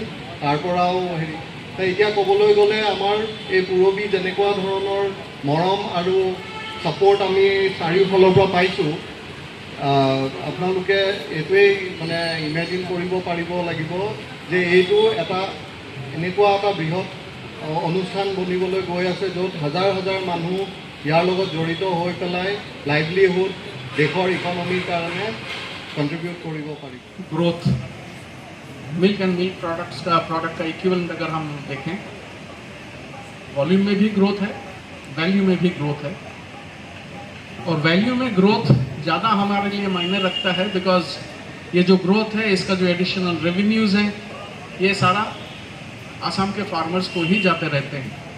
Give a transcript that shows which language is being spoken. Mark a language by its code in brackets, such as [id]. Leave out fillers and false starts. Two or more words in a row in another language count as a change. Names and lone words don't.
[as] তাৰ পৰাও এতিয়া ক'বলৈ গ'লে আমাৰ এই পুৰবী যেনেকুৱা ধৰণৰ মৰম আৰু ছাপোৰ্ট আমি চাৰিওফালৰ পৰা পাইছোঁ, আপোনালোকে এইটোৱেই মানে ইমেজিন কৰিব পাৰিব লাগিব যে এইটো এনেকুৱা এটা বৃহৎ অনুষ্ঠান বনিবলৈ গৈ আছে, য'ত হাজাৰ হাজাৰ মানুহ ইয়াৰ লগত জড়িত হৈ পেলাই লাইভলিহুড, দেশৰ ইকনমিৰ কাৰণে কণ্ট্ৰিবিউট কৰিব পাৰিব। [en] growth milk and milk product [hi] का इक्विवेलेंट अगर हम देखें, वॉल्यूम में भी ग्रोथ है, वैल्यू में भी ग्रोथ है। और वैल्यू में ग्रोथ ज़्यादा हमारे लिए मायने रखता है, बिकॉज ये जो ग्रोथ है इसका जो [en] additional revenues [hi] हैं ये सारा आसाम के फार्मर्स को ही जाते रहते हैं।